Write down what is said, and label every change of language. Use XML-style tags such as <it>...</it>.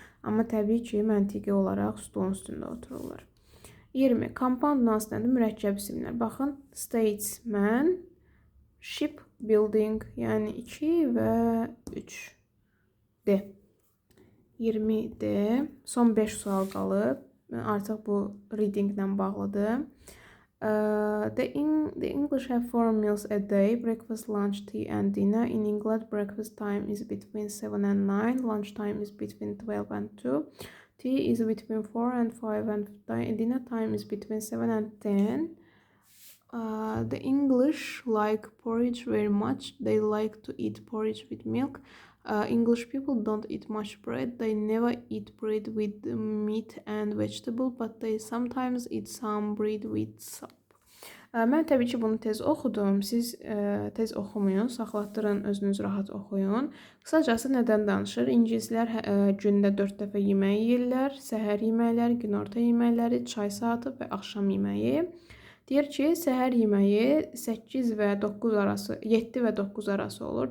<az>Amma təbii ki, məntiqi olaraq stolun üstündə otururlar. 20. Compound nasıdır? Mürəkkəb isimlər. Baxın, statesman, ship building, yəni 2 və 3. D. 20D. Son 5 sual qalıb. Artıq bu reading ilə bağlıdır.</az> <en>The English have 4 meals a day, breakfast, lunch, tea and dinner. In England, breakfast time is between 7 and 9, lunch time is between 12 and 2, tea is between 4 and 5, and dinner time is between 7 and 10. The English like porridge very much. They like to eat porridge with milk. English people don't eat much bread. They never eat bread with meat and vegetable, but they sometimes eat some bread with soup.</en> <az>Mən təbii ki, bunu tez oxudum. Siz tez oxumayın, saxlatdırın, özünüz rahat oxuyun. Qısacası nədən danışır? İngilislər gündə 4 dəfə yemək yeyirlər. Səhər yeməkləri, günorta yeməkləri, çay saatı və axşam yeməyi. Deyir ki, səhər yeməyi 8 və 9 arası, 7 və 9 arası olur.</az>